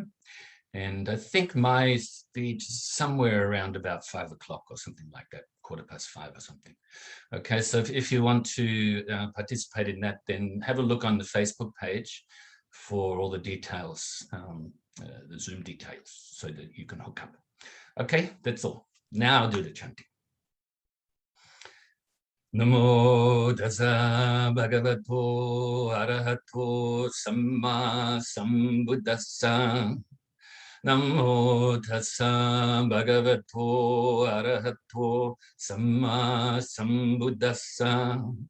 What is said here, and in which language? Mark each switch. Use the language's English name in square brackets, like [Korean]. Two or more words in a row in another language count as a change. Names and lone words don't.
[English] And I think my speech is somewhere around about 5 o'clock or something like that, 5:15 or something. Okay, so if you want to participate in that, then have a look on the Facebook page for all the details, the Zoom details, so that you can hook up. Okay, that's all. Now I'll do the chanting. [Pali] Namo Tassa Bhagavato ArahatoSammaSambuddhassa. Namo Tassa Bhagavato ArahatoSammaSambuddhassa.